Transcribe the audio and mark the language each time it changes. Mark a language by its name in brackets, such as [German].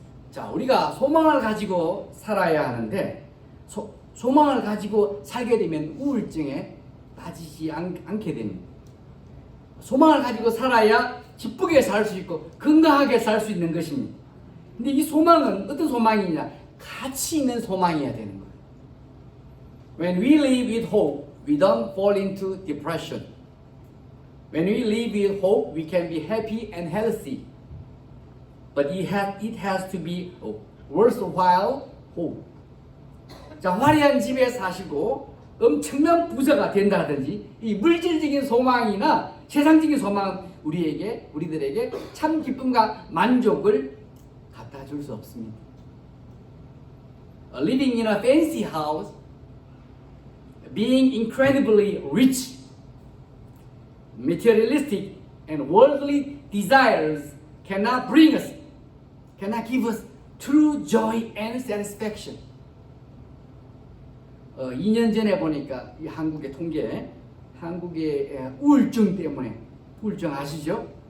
[Korean] 자, 우리가 소망을 가지고 살아야 하는데 소망을 가지고 살게 되면 우울증에 빠지지 않게 됩니다. 소망을 가지고 살아야 기쁘게 살 수 있고 건강하게 살 수 있는 것입니다. 근데 이 소망은 어떤 소망이냐? 가치 있는 소망이어야 되는 거예요. [English] When we live with hope, we don't fall into depression. When we live with hope, we can be happy and healthy. But it has to be a worthwhile hope. [Korean] 자, 화려한 집에 사시고 엄청난 부자가 된다든지 이 물질적인 소망이나 세상적인 소망은 우리들에게 참 기쁨과 만족을 갖다 줄 수 없습니다. [English] Living in a fancy house, being incredibly rich, materialistic and worldly desires cannot give us true joy and satisfaction. [Korean] 2년 전에 보니까 이 한국의 통계, 한국의 우울증 때문에, 우울증 아시죠?